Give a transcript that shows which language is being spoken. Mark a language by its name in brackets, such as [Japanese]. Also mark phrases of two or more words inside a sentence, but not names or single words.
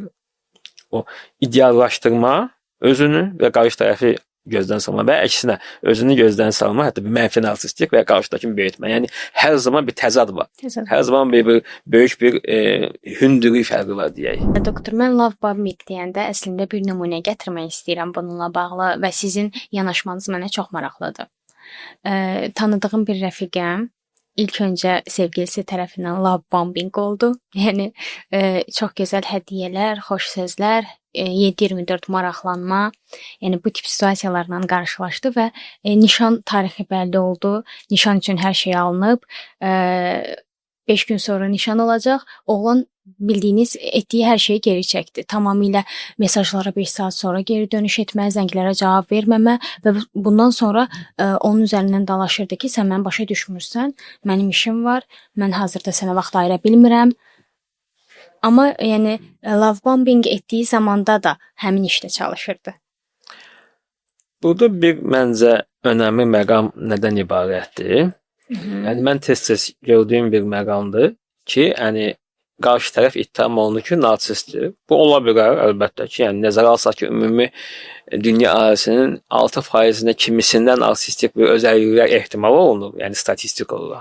[Azerbaijani] O ideallaşdırma, özünü və qarşı tərəfi gözdən salma və əksinə özünü gözdən salma, hətta bir mənfi narsistlik və qarşıdakını böyütmə. Yəni hər zaman bir təzad var. Hər zaman bir böyük bir hündürlük fərqi var deyək. Doktor, mən [English] love bombing [Azerbaijani] deyəndə əslində bir nümunə gətirmək istəyirəm bununla bağlı və sizin yanaşmanız mənə çox maraqlıdır. Tanıdığım bir rəfiqəm ilk öncə sevgilisi tərəfindən [English] love bombing [Azerbaijani] oldu. Yəni çox gözəl hədiyyələr, xoş sözlər, 7-24 maraqlanma, yəni bu tip situasiyalarla qarşılaşdı və nişan tarixi bəlli oldu. Nişan üçün hər şey alınıb. 5 gün sonra nişan olacaq. Oğlan bildiyiniz etdiyi hər şeyi geri çəkdi. Tamamilə mesajlara 5 saat sonra geri dönüş etmə, zənglərə cavab verməmə və bundan sonra onun üzərindən dalaşırdı ki, sən məni başa düşmürsən, mənim işim var, mən hazırda sənə vaxt ayıra bilmirəm. Amma yəni [English] love bombing [Azerbaijani] etdiyi zamanda da həmin işdə çalışırdı. Burada bir məncə önəmli məqam nədən ibarətdir? Yəni mən tez-tez gördüyüm bir məqamdır ki, yəni qarşı tərəf ittiham olunur ki, narsistdir. Bu ola bilər əlbəttə ki, yəni nəzərə alsaq ki, ümumi dünya ailəsinin 6%-də kimisindən narsistik bir özəlliklər ehtimal olunur, yəni statistik olaraq.